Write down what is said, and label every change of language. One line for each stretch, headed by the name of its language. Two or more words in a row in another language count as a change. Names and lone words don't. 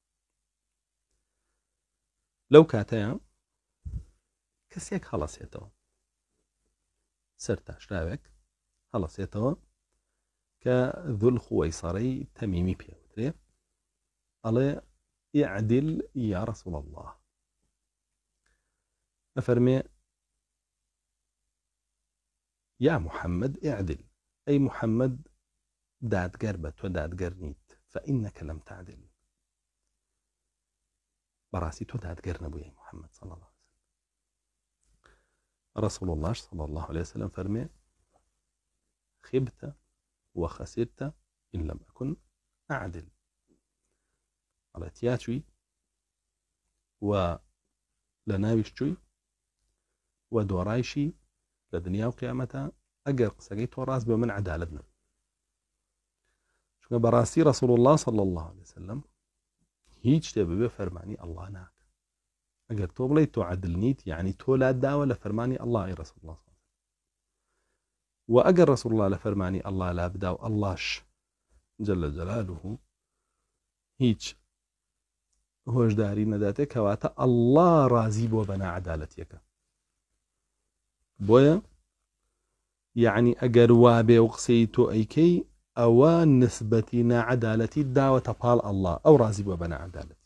Central Kurdish: لەو کاتەیە کەسێک هەڵەسێتەوە، سەر تاشراوێک هەڵەسێتەوە کە ذول خوەیسەرەی تەمیمی پێوترێ، ئەڵێ
Arabic: ئیعدل یا رەسوڵ الله.
Central Kurdish: ئەفەرمێ
Arabic: یا محەممەد ئیعدل،
Central Kurdish: ئەی محەممەد دادگەر بە تۆ دادگەر نیت،
Arabic: فإنك لم تعدل،
Central Kurdish: بەڕاستی تۆ دادگەر نەبووی ئەی محەممەد
Arabic: صلی الله علیه وسلم. رسول الله صلی الله عليه وسلم فەرمێ خبت وخسرت إن لم أكن أعدل،
Central Kurdish: ئەڵێ تیا چووی و لە ناویش چووی و دۆڕایشی لە دنیا و قیامەتە ئەگەر قسەکەی تۆ ڕاست بە من عەدالەت نەبوو. چونکە بەڕاستی
Arabic: رسول الله صلی الله عليه وسلم
Central Kurdish: هیچ شتێ ببێ فەرمانی ئەڵڵا ناکە. ئەگەر تۆ بڵێ تۆ عەدل نیت، یعنی تۆ لات داوە لە فەرمانی ئەڵڵا ئەی
Arabic: رسول الله صلی الله عليه وسلم.
Central Kurdish: و ئەگەر رسول الله لە فەرمانی ئەڵڵا لا بدا و ئەڵڵاش
Arabic: جل جلاله
Central Kurdish: هیچ هۆشداری نەداتێ، کەواتە ئەڵڵا ڕازی بۆ بە ناعەدالەتیەکە. بۆیە یعنی ئەگەر وابێ و قسەی تۆ ئەیکەی ئەوە نسبەتی ناعەدالەتی داوەتە پاڵ ئەڵڵا، ئەو ڕازی بۆ بە ناعەدالەتی.